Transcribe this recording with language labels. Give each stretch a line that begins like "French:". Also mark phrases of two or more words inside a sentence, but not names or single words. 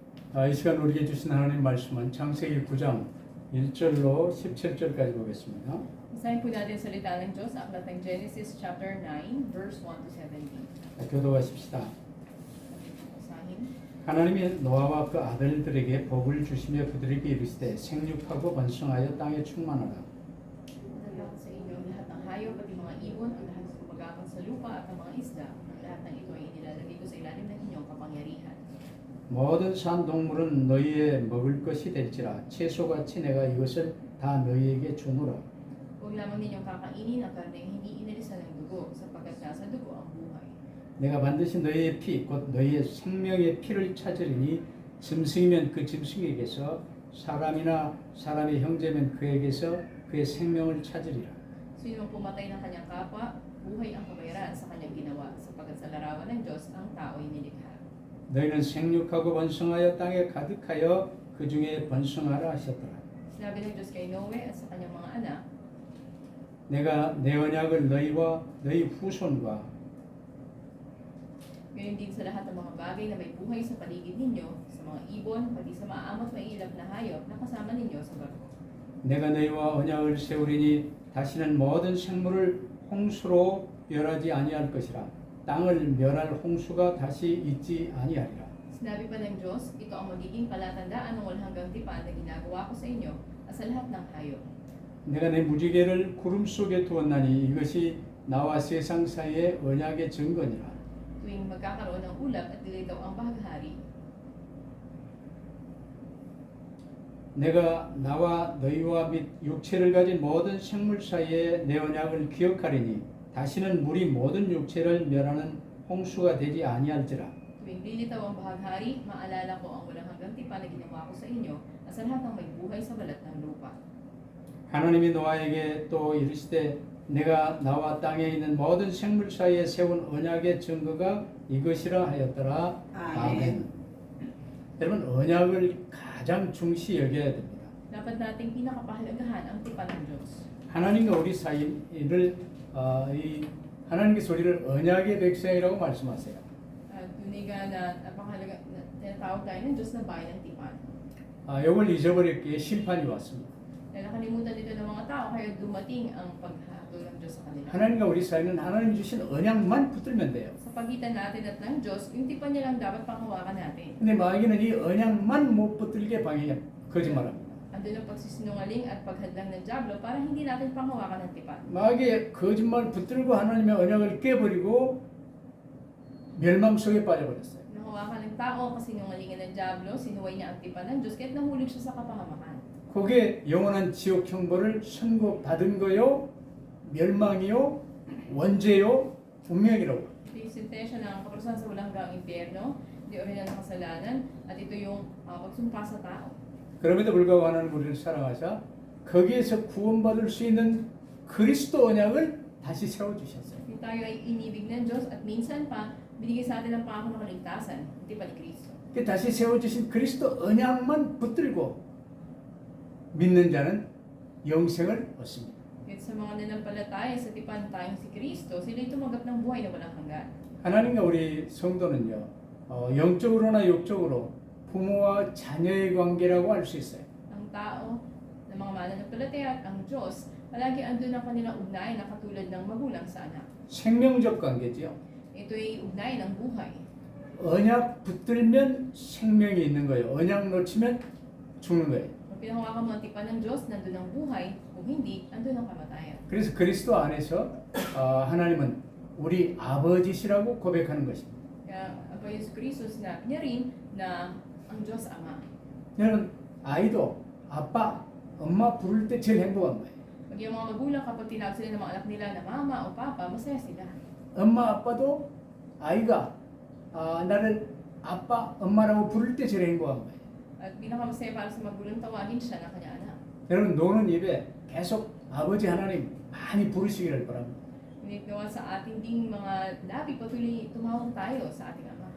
Korean: 이 시간 우리에게 주신 하나님 말씀은 창세기 9장 1절로 17절까지 보겠습니다.
Filipino: Basahin po natin ang salita ng Diyos, aklat ng Genesis
English: chapter 9, verse 1 to 17.
Korean: 교도하십시다.
Filipino: Basahin.
Korean: 하나님이 노아와 그 아들들에게 복을 주시며 그들에게 이르시되 생육하고 번성하여 땅에 충만하라.
Filipino: Lahat sa inyo, lahat ng hayop, pati mga ibon, ang lahat ng pagkakang sa lupa at ang mga isda, lahat ng ito ay inilalagay ko sa ilalim ng inyong kapangyarihan.
Korean: 모든 산 동물은 너희의 먹을 것이 될지라 채소같이 내가 이것을 다 너희에게 주노라.
Filipino: Huwag lamang ninyong kakainin ang karneng hindi inilisan ng dugo, sapagkat nasa dugo ang buhay.
Korean: 내가 반드시 너희의 피 곧 너희의 생명의 피를 찾으리니 짐승이면 그 짐승에게서 사람이나 사람의 형제면 그에게서 그의 생명을 찾으리라.
Filipino: Sino mang pumatay ng kanyang kapwa, buhay ang kabayaran sa kanyang ginawa, sapagkat sa larawan ng Diyos ang tao'y nilikha.
Korean: 너희는 생육하고 번성하여 땅에 가득하여 그 중에 번성하라 하셨더라.
Filipino: Sinabi ng Diyos kay Noe at sa kanyang mga anak,
Korean: 내가 내 언약을 너희와 너희 후손과
Filipino: gayon din sa lahat ng mga bagay na may buhay sa paligid ninyo, sa mga ibon, pati sa maamot may ilap na hayop na kasama ninyo sa barko.
Korean: 내가 너희와 언약을 세우리니 다시는 모든 생물을 홍수로 멸하지 아니할 것이라. 땅을 멸할 홍수가 다시 있지 아니하리라.
Filipino: Sinabi pa ng Diyos, ito ang magiging palatandaan ng walang hanggang tipan na ginagawa ko sa inyo at sa lahat ng hayop.
Korean: 내가 내 무지개를 구름 속에 두었나니 이것이 나와 세상 사이의 언약의 증거니라.
Filipino: Tuwing magkakaroon ng ulap at dilitaw ang bahaghari,
Korean: 내가 나와 너희와 및 육체를 가진 모든 생물 사이에 내 언약을 기억하리니 다시는 물이 모든 육체를 멸하는 홍수가 되지 아니할지라.
Filipino: tuwing lilitaw ang bahaghari, maalala ko ang walang hanggang tipan na ginawa ko sa inyo at sa lahat ng may buhay sa balat ng lupa.
Korean: 하나님이 노아에게 또 이르시되 내가 나와 땅에 있는 모든 생물 사이에 세운 언약의 증거가 이것이라 하였더라. 아멘. 여러분 언약을 가장 중시 여겨야 됩니다.
Filipino: Dapat nating pinakapahalagahan ang tipan ng Diyos.
Korean: 하나님과 우리 사이를 이 하나님께서 우리를 언약의 백성이라고 말씀하세요.
Filipino: At tuniga na napakahalaga na tinatawag tayo ng Diyos na bayan ng tipan.
Korean: 이걸 잊어버렸기에 심판이 왔습니다.
Filipino: Dahil nakalimutan dito ng mga tao, kaya dumating ang paghatol ng Diyos sa kanila.
Korean: 하나님과 우리 사이는 하나님 주신 언약만 붙들면 돼요.
Filipino: Sa pagitan natin at ng Diyos, yung tipan niya lang dapat panghawakan natin.
Korean: 근데 마귀는 이 언약만 못 붙들게 거짓말합니다.
Filipino: Andun ang pagsisinungaling at paghadlang ng Diablo para hindi natin panghawakan ng tipan.
Korean: 마귀의 거짓말 붙들고 하나님의 언약을 깨버리고 멸망 속에 빠져버렸어요.
Filipino: Nahawakan ng tao kasi sinungalingan ng Diablo, sinuway niya ang tipan ng Diyos, kahit nahulog siya sa kapahamakan.
Korean: 그게 영원한 지옥 형벌을 선고받은 거요, 멸망이요, 원죄요, 운명이라고.
Filipino: Ito yung sentensya ng kaparusahan sa walang hanggang impyerno, hindi orihinal na kasalanan, at ito yung pagsumpa sa tao.
Korean: 그럼에도 불구하고 하나님 우리를 사랑하사 거기에서 구원받을 수 있는 그리스도 언약을 다시 세워주셨어요.
Filipino: Hindi tayo ay inibig ng Diyos at minsan pa binigay sa atin ang pangako ng kaligtasan, hindi pa ni Kristo.
Korean: 다시 세워주신 그리스도 언약만 붙들고 믿는 자는 영생을 얻습니다.
Filipino: At sa mga nanampalataya sa tipan tayong si Kristo, sila'y tumanggap ng buhay na walang hanggan.
Korean: 하나님과 우리 성도는요, 영적으로나 육적으로 부모와 자녀의 관계라고 할 수 있어요.
Filipino: Ang tao, ng mga mananampalataya at ang Diyos, palagi andun ang kanilang ugnayan na katulad ng magulang sa anak.
Korean: 생명적 관계지요.
Filipino: Ito'y ugnayan ng buhay.
Korean: 언약 붙들면 생명이 있는 거예요. 언약 놓치면 죽는 거예요.
Filipino: Kung pinahawakan mo ang tipan ng Diyos, nandun ang buhay. Kung hindi, andun ang kamatayan.
Korean: 그래서 그리스도 안에서 하나님은 우리 아버지시라고 고백하는 것입니다.
Filipino: Kaya ang Panginoon Yesu Kristo sinabi niya rin na ang Diyos Ama.
Korean: 여러분 아이도 아빠, 엄마 부를 때 제일 행복한 거예요.
Filipino: Pag yung mga magulang, kapag tinawag sila ng mga anak nila na mama o papa, masaya sila.
Korean: 엄마 아빠도 아이가 나를 아빠, 엄마라고 부를 때 제일 행복한 거예요.
Filipino: At pinakamasaya para sa magulang, tawagin siya ng kanya anak.
Korean: 여러분 노는 입에 계속 아버지 하나님 많이 부르시기를 바랍니다.
Filipino: Ngunit gawa sa ating ding mga labi, patuloy tumawag tayo sa ating Ama.